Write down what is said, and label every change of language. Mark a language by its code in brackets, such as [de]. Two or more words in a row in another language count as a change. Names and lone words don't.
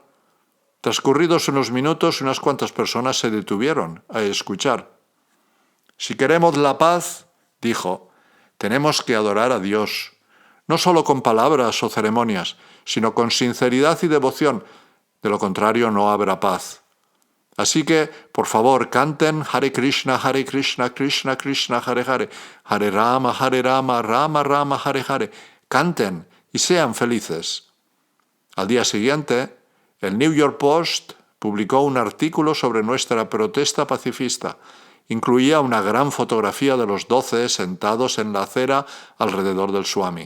[es] Transcurridos unos minutos, unas cuantas personas se detuvieron a escuchar. Si queremos la paz, dijo, tenemos que adorar a Dios, no solo con palabras o ceremonias, sino con sinceridad y devoción. De lo contrario, no habrá paz. Así que, por favor, canten Hare Krishna, Krishna Krishna, Hare Hare, Hare Rama, Rama Rama, Hare Hare. Canten y sean felices. Al día siguiente, el New York Post publicó un artículo sobre nuestra protesta pacifista. Incluía una gran fotografía de los 12 sentados en la acera alrededor del Swami.